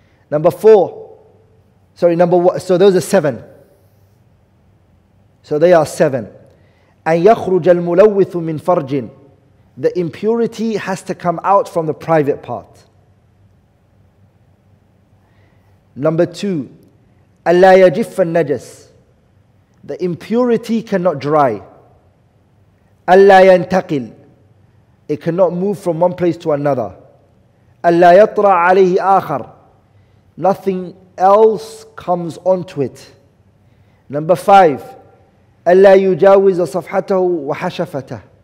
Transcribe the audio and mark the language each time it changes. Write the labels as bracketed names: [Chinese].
[English] Number 1. So those are 7. So they are 7. [Arabic] أن يخرج الملوث من فرج. [English] The impurity has to come out from the private part. Number 2, [Arabic] ألا يجف النجس. [English] The impurity cannot dry. [Arabic] ألا ينتقل. [English] It cannot move from one place to another. [Arabic] ألا يطرأ عليه آخر. [English] Nothing else comes onto it. Number 5, [Arabic] ألا يجاوز صفحته وحشفته.